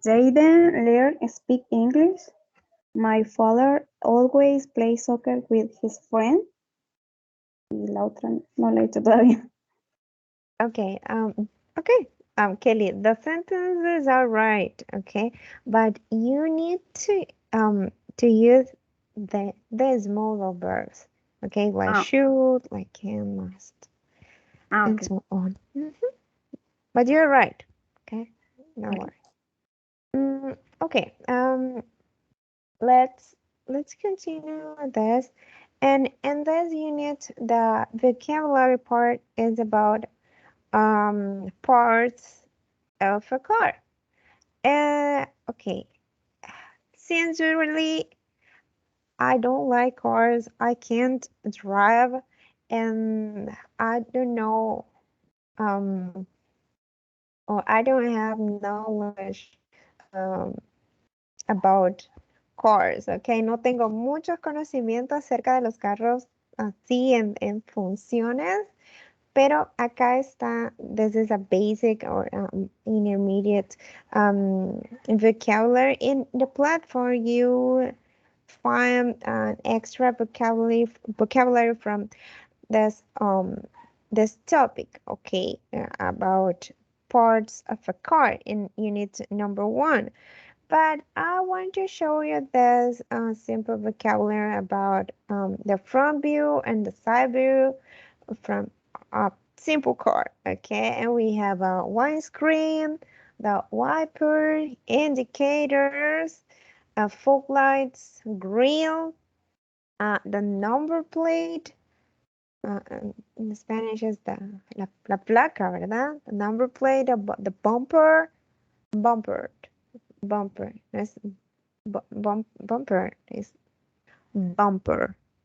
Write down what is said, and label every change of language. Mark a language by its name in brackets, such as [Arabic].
[English] Jaden learn speak English. My father always plays soccer with his friend. [Spanish] Y la otra no la he hecho todavía. [English] Okay. Okay. Kelly, the sentences are right. Okay, but you need to use the small verbs. Okay, like should, like can, must, and Okay. so on. But you're right. Okay, no worries. Okay. Let's continue with this. And in this unit, the vocabulary part is about parts of a car. Okay. Sincerely, I don't like cars. I can't drive, and I don't know, or I don't have knowledge um, about cars, okay? [Spanish] No tengo muchos conocimientos acerca de los carros así en funciones, pero acá está, [English] this is a basic or intermediate vocabulary. In the platform, you find an extra vocabulary from this this topic, okay, about parts of a car in unit number 1. But I want to show you this simple vocabulary about the front view and the side view from a simple car, okay? And we have a windscreen, the wiper, indicators, fog lights, grill, the number plate. In Spanish is [Spanish] la placa, ¿verdad? [English] The number plate, the bumper, bumper, bumper. That's bumper is bumper.